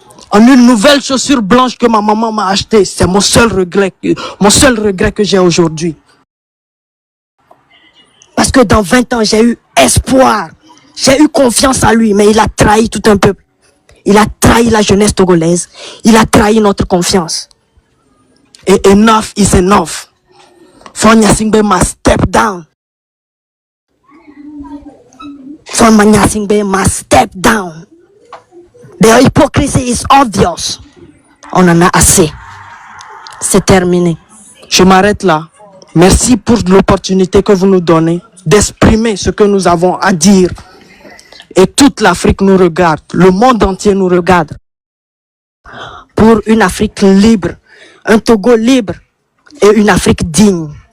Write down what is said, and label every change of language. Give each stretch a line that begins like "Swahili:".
French: En une nouvelle chaussure blanche que ma maman m'a achetée. C'est mon seul regret que j'ai aujourd'hui. Parce que dans 20 ans, j'ai eu espoir. J'ai eu confiance en lui, mais il a trahi tout un peuple. Il a trahi la jeunesse togolaise. Il a trahi notre confiance. Et
English: enough is enough. Faure Gnassingbé must step down. Faure Gnassingbé must step down. The hypocrisy is obvious.
French: On en a assez. C'est terminé. Je m'arrête là. Merci pour l'opportunité que vous nous donnez d'exprimer ce que nous avons à dire. Et toute l'Afrique nous regarde. Le monde entier nous regarde. Pour une Afrique libre. Un Togo libre. Et une Afrique digne.